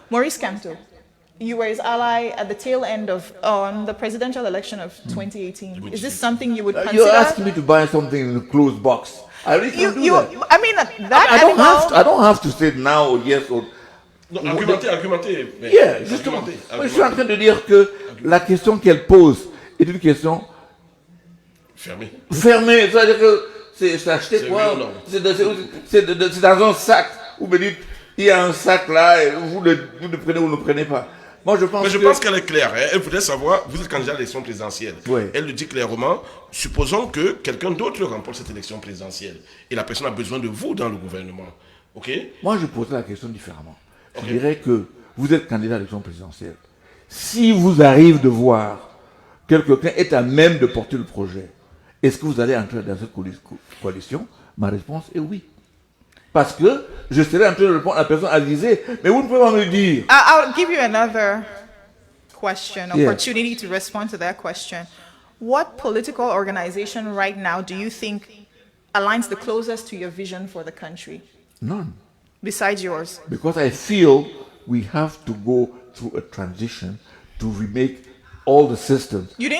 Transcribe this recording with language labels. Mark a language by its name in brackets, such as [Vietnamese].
[English] Maurice Kamto, you were his ally at the tail end of the presidential election of 2018. Is this something you would consider? You're asking me to buy something in a closed box. I really can't do that. I mean, I don't have to say now or yes or... [French] Non, argumenter. [English] Yeah, [French] justement. Moi, je suis en train de dire que la question qu'elle pose est une question... Fermée. C'est-à-dire que c'est acheté quoi? C'est dans un sac. Vous me dites, il y a un sac là, et vous le prenez ou ne le prenez pas. Moi, je pense qu'elle est claire. Hein. Elle voudrait savoir, vous êtes candidat à l'élection présidentielle. Oui. Elle le dit clairement, supposons que quelqu'un d'autre remporte cette élection présidentielle. Et la personne a besoin de vous dans le gouvernement. Ok? Moi, je poserais la question différemment. Je dirais que vous êtes candidat à l'élection présidentielle. Si vous arrive de voir que quelqu'un est à même de porter le projet, est-ce que vous allez entrer dans cette coalition? Ma réponse est oui. Parce que je serai en train de répondre à la personne avisée, mais vous ne pouvez pas me dire. [English] I'll give you another opportunity to respond to that question. What political organization right now do you think aligns the closest to your vision for the country? None. Besides yours? Because I feel we have to go through a transition to remake all the systems.